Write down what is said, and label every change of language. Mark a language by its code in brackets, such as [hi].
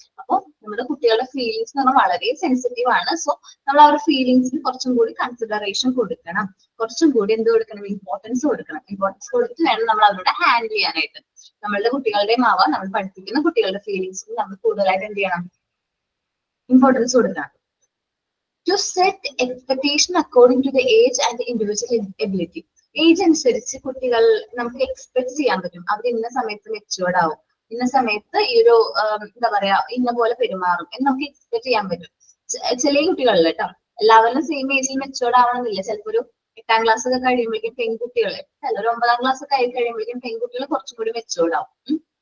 [ml] അപ്പൊ നമ്മുടെ കുട്ടികളുടെ ഫീലിങ്സ് എന്ന് പറഞ്ഞാൽ വളരെ സെൻസിറ്റീവ് ആണ്. സോ നമ്മൾ അവരുടെ ഫീലിങ്സിന് കുറച്ചും കൂടി കൺസിഡറേഷൻ കൊടുക്കണം, കുറച്ചും കൂടി എന്ത് കൊടുക്കണം, ഇമ്പോർട്ടൻസ് കൊടുക്കണം. ഇമ്പോർട്ടൻസ് കൊടുത്തിട്ട് വേണം നമ്മൾ അവരോട് ഹാൻഡിൽ ചെയ്യാനായിട്ട്. നമ്മളുടെ കുട്ടികളുടെയും ആവാം, നമ്മൾ പഠിപ്പിക്കുന്ന കുട്ടികളുടെ ഫീലിങ്സിന് നമ്മൾ കൂടുതലായിട്ട് എന്ത് ചെയ്യണം, ഇമ്പോർട്ടൻസ് കൊടുക്കണം. [en] To set expectation according to the age and the individual ability. [ml] Age അനുസരിച്ച് കുട്ടികൾ നമുക്ക് എക്സ്പെക്ട് ചെയ്യാൻ പറ്റും. അവർ ഇന്ന സമയത്ത് മെച്ചുവേർഡ് ആവും, ഇന്ന സമയത്ത് ഈ ഒരു എന്താ പറയാ ഇന്ന പോലെ പെരുമാറും എന്ന് നമുക്ക് എക്സ്പെക്ട് ചെയ്യാൻ പറ്റും. ചില കുട്ടികളിൽ കേട്ടോ, എല്ലാവരും സെയിം ഏജിൽ മെച്ചുവേർഡ് ആവണമെന്നില്ല. ചിലപ്പോൾ ഒരു 8ാം ക്ലാസ് ഒക്കെ കഴിയുമ്പോഴേക്കും പെൺകുട്ടികൾ, ചിലർ 9ാം ക്ലാസ് ഒക്കെ ആയി കഴിയുമ്പോഴേക്കും പെൺകുട്ടികൾ കുറച്ചും കൂടി മെച്ചുവേർഡ് ആവും.